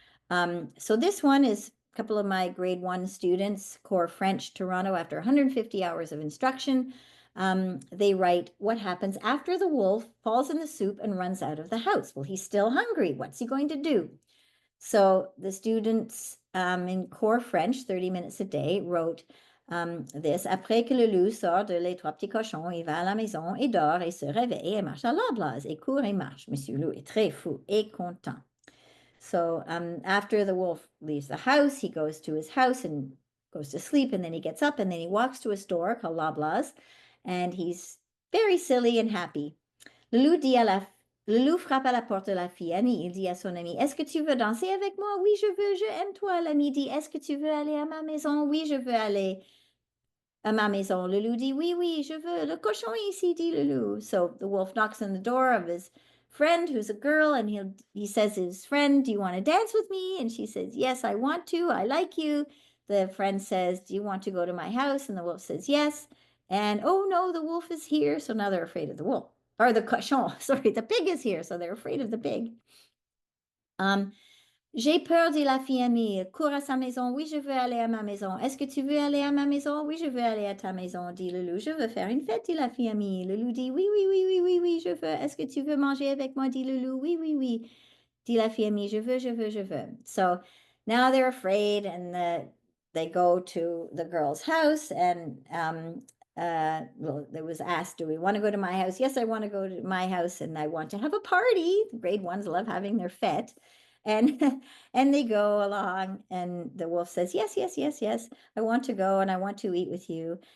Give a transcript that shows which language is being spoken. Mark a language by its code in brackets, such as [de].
[en] So this one is a couple of my grade 1 students, Core French, Toronto, after 150 hours of instruction. They write, what happens after the wolf falls in the soup and runs out of the house? Well, he's still hungry. What's he going to do? So the students in Core French, 30 minutes a day, wrote this. [fr] Après que le loup sort de les trois petits cochons, il va à la maison et dort et se réveille et marche à la blase et court et marche. Monsieur Loup est très fou et content. [en] So after the wolf leaves the house, he goes to his house and goes to sleep, and then he gets up and then he walks to a store called Loblaws, and he's very silly and happy. [fr] Le loup frappe à la porte de la fille Annie. Il dit à son ami, est-ce que tu veux danser avec moi? Oui, je veux, je aime toi. L'ami dit, est-ce que tu veux aller à ma maison? Oui, je veux aller à ma maison. Le loup dit, oui, oui, je veux. Le cochon est ici, dit le loup. [en] So the wolf knocks on the door of his friend, who's a girl, and he says to his friend, do you want to dance with me? And she says, yes, I want to. I like you. The friend says, do you want to go to my house? And the wolf says, yes. And, oh, no, the wolf is here. So now they're afraid of the wolf. Or the cochon, sorry, the pig is here. So they're afraid of the pig. [fr] J'ai peur, dit la fille amie. Cours à sa maison. Oui, je veux aller à ma maison. Est-ce que tu veux aller à ma maison? Oui, je veux aller à ta maison, dit le loup. Je veux faire une fête, dit la fille amie. Le loup dit oui, oui, oui, oui, oui, oui, je veux. Est-ce que tu veux manger avec moi, dit le loup. Oui, oui, oui, dit la fille amie. Je veux, je veux, je veux. [en] So now they're afraid and they go to the girl's house and well, it was asked, do we want to go to my house? Yes, I want to go to my house and I want to have a party. Grade 1s love having their fete. And and they go along and the wolf says, yes, yes, yes, yes, I want to go and I want to eat with you.